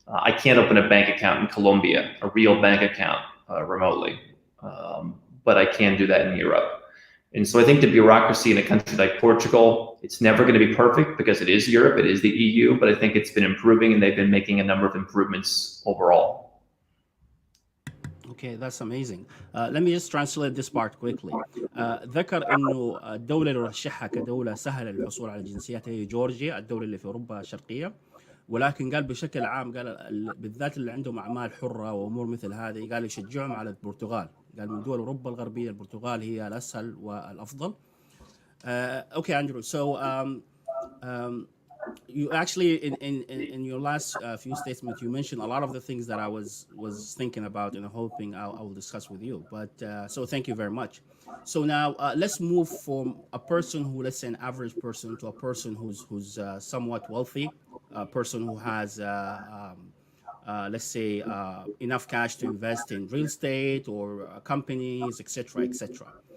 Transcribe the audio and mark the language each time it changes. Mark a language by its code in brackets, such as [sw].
[en] I can't open a bank account in Colombia, a real bank account remotely, but I can do that in Europe. And so I think the bureaucracy in a country like Portugal, it's never going to be perfect because it is Europe, it is the EU, but I think it's been improving and they've been making a number of improvements overall. Okay, that's amazing. Let me just translate this part quickly. [ar] ذكر انه الدولة اللي رشحها كدولة سهلة للحصول على الجنسيات هي جورجيا، الدولة اللي في اوروبا الشرقية، ولكن قال بشكل عام قال بالذات اللي عندهم اعمال حرة وامور مثل هذه قال يشجعهم على البرتغال. قال من دول اوروبا الغربية البرتغال هي الاسهل والافضل. [en] Okay, Andrew. So you actually in your last few statements you mentioned a lot of the things that I was thinking about and hoping I will discuss with you. But so thank you very much. So now let's move from a person who, let's say, an average person to a person who's somewhat wealthy, a person who has let's say enough cash to invest in real estate or companies, etc., etc.